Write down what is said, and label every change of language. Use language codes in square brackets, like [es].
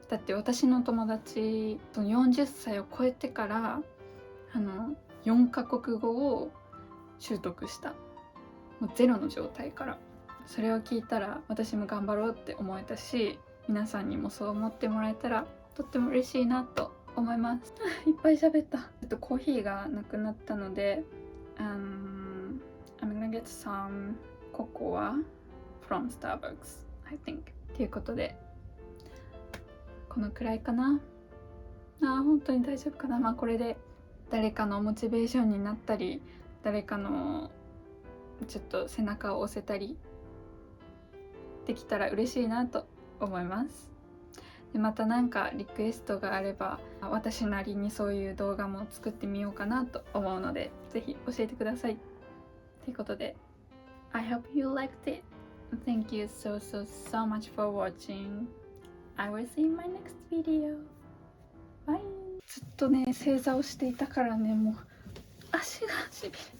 [ja] だって私の友達40歳を超えてから4カ国語を習得した。もうゼロの状態から。それを聞いたら私も頑張ろうって思えたし、皆さんにもそう思ってもらえたらとっても嬉しいなと思います。いっぱい喋った。コーヒーがなくなったので、 [en] I'm gonna get some cocoa from Starbucks, I think. [ja] ということで、このくらいかな。本当に大丈夫かな。これで誰かのモチベーションになったり、誰かのちょっと背中を押せたりできたら嬉しいなと思います。でまた何かリクエストがあれば、私なりにそういう動画も作ってみようかなと思うので、ぜひ教えてください。ということで、 [en] I hope you liked it. Thank you so much for watching. I will see you in my next video. Bye. [ja] ずっとね正座をしていたからね、もう足がしびれ